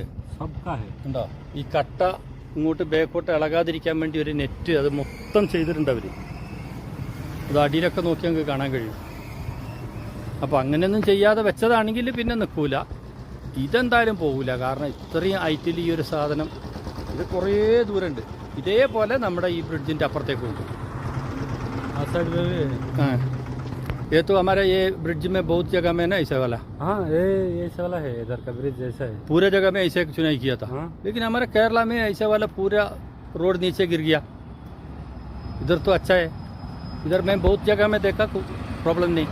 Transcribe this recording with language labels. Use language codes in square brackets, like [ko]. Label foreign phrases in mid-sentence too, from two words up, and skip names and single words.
[ml] ഉണ്ടോ, ഈ കട്ട ഇങ്ങോട്ട് ബാക്കോട്ട് ഇളകാതിരിക്കാൻ വേണ്ടി ഒരു നെറ്റ് അത് മൊത്തം ചെയ്തിട്ടുണ്ട് അവർ. അത് അടിയിലൊക്കെ നോക്കി നമുക്ക് കാണാൻ കഴിയും. അപ്പോൾ അങ്ങനെയൊന്നും ചെയ്യാതെ വെച്ചതാണെങ്കിൽ പിന്നെ നിൽക്കൂല. ഇതെന്തായാലും പോകില്ല. കാരണം ഇത്രയും ഹൈറ്റിൽ ഈ ഒരു സാധനം ഇത് കുറേ ദൂരമുണ്ട്. ഇതേപോലെ നമ്മുടെ ഈ ബ്രിഡ്ജിൻ്റെ അപ്പുറത്തേക്ക് ഉണ്ട്. [hi] हाँ साइड में भी है। हाँ, ये तो हमारा ये ब्रिज में बहुत जगह में ना ऐसा वाला। हाँ ये ऐसा वाला है, इधर का ब्रिज जैसा है। पूरे जगह में ऐसे चुनाई किया था। हाँ। लेकिन हमारे केरला में ऐसा वाला पूरा रोड नीचे गिर गया। इधर तो अच्छा है, इधर मैं बहुत जगह में देखा, कोई प्रॉब्लम नहीं।